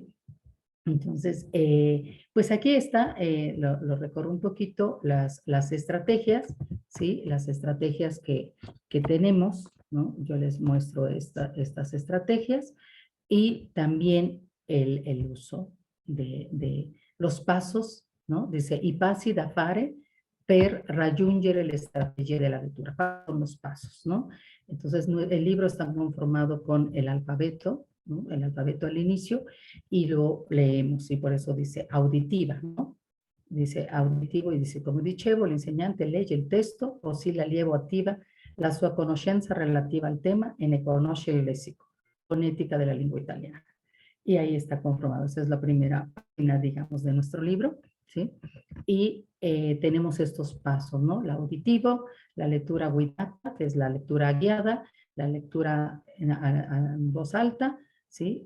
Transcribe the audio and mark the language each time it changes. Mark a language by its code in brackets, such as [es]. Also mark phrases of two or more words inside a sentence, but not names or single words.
[es] Entonces, pues aquí está, lo recorro un poquito, las estrategias, ¿sí? Las estrategias que tenemos, ¿no? Yo les muestro estas estrategias y también el uso de los pasos, ¿no? Dice, [it] i passi da fare per raggiungere le strategie della lettura. [es] Son los pasos, ¿no? Entonces, el libro está conformado con el alfabeto, ¿no? El alfabeto al inicio, y lo leemos, y por eso dice auditiva, ¿no? Dice auditivo y dice, [it] come dicevo, l'insegnante legge il testo, così l'allievo attiva la sua conoscenza relativa al tema e ne conosce il lessico, [es] fonética de la lengua italiana. Y ahí está conformado. Esa es la primera página, digamos, de nuestro libro, ¿sí? Y tenemos estos pasos, ¿no? La auditivo, la lectura guiata, que es la lectura guiada, la lectura en voz alta, ¿sí?